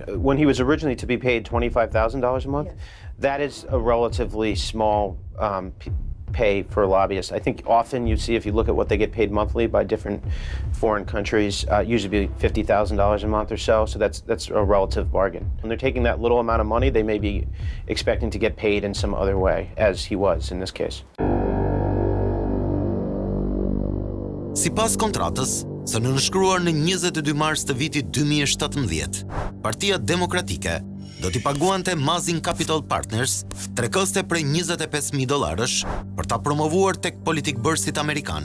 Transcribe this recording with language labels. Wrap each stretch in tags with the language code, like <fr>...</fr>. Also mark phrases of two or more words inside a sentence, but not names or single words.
<en>When he was originally to be paid $25,000 a month, yes. That is a relatively small pay for lobbyists. I think often you see, if you look at what they get paid monthly by different foreign countries, usually be $50,000 a month or so, so that's a relative bargain. When they're taking that little amount of money, they may be expecting to get paid in some other way, as he was in this case.</en> <sq>Sipas kontratës, së nënshkruar në 22 mars të vitit 2017, Partia Demokratike do t'i paguante Mazin Capital Partners $300 prej $25,000 për ta promovuar tek politikbërësit amerikan.</sq>